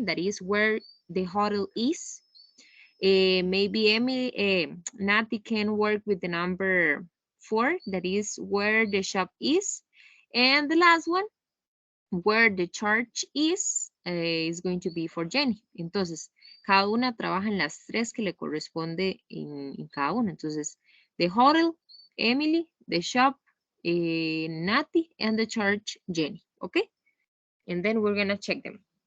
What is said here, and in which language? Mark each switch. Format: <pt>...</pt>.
<en>That is where the hotel is. Maybe Emily, Nati can work with the number 4. That is where the shop is. And the last one, where the church is going to be for Jenny.</en> <es>Entonces, cada una trabaja en las 3 que le corresponde en cada una.</es> <en>Entonces, the hotel, Emily, the shop, Nati, and the church, Jenny. Okay? And then we're going to check them.</en>